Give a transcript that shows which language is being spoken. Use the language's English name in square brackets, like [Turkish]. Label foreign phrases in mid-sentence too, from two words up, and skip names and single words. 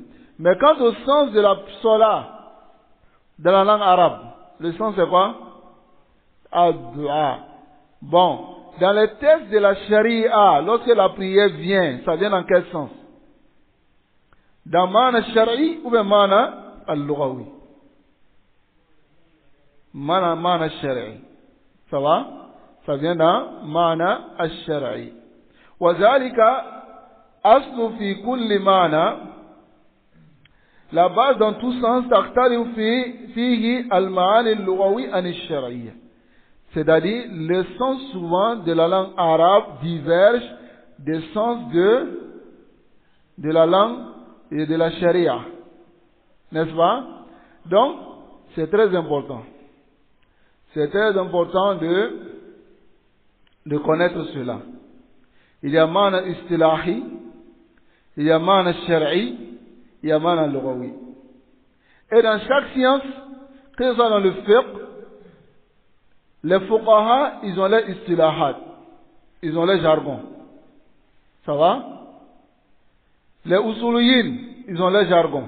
[French] Mais quant au sens de la salat dans la langue arabe, le sens c'est quoi? Ad-du'a. Bon, dans les textes de la charia, lorsque la prière vient, ça vient dans quel sens? Dans [Arabic] معنى شرعي [French] ou bien [Arabic] المعنى اللغوي? معنى شرعي. [French] Ça va? Ça vient dans [Arabic] المعنى الشرعي. وذلك أصل في كل معنى. [French] La base dans tout sens [Arabic] تختلف فيه المعاني اللغوي عن الشرعية. [French] C'est-à-dire, le sens souvent de la langue arabe diverge des sens de la langue et de la charia. N'est-ce pas? Donc, c'est très important. C'est très important de connaître cela. Il y a [Arabic] معنى اصطلاحي, [French] il y a [Arabic] معنى شرعي, [French] il y a [Arabic] معنى لغوي. [French] Et dans chaque science, que ce soit dans le fiqh, les fuqaha, ils ont les istilahat, ils ont les jargons. Ça va? Les usuliyin, ils ont les jargons.